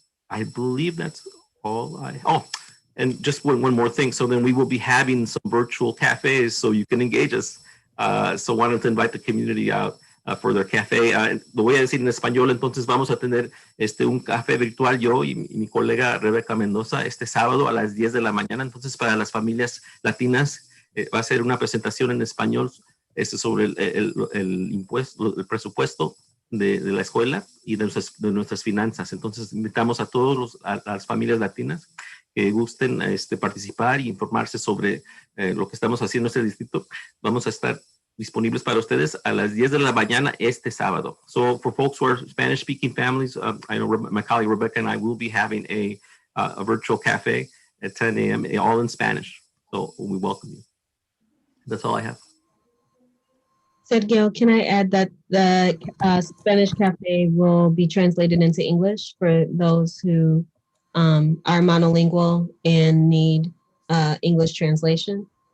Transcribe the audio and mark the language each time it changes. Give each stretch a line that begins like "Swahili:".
English: I believe that's all and just one more thing. So then we will be having some virtual cafes so you can engage us. So wanted to invite the community out for their café.
Spanish: Lo voy a decir en español. Entonces vamos a tener un café virtual, yo y mi colega Rebeca Mendoza, este sábado a las 10 de la mañana. Entonces para las familias latinas va a ser una presentación en español sobre el impuesto, el presupuesto de la escuela y de nuestras finanzas. Entonces invitamos a a las familias latinas que gusten participar y informarse sobre lo que estamos haciendo en este distrito. Vamos a estar disponibles para ustedes a las 10 de la mañana este sábado.
English: So for folks who are Spanish speaking families, I know my colleague Rebecca and I will be having a virtual cafe at 10 a.m. all in Spanish. So we welcome you. That's all I have. Sergio, can I add that the Spanish Cafe will be translated into English for those who are monolingual and need English translation?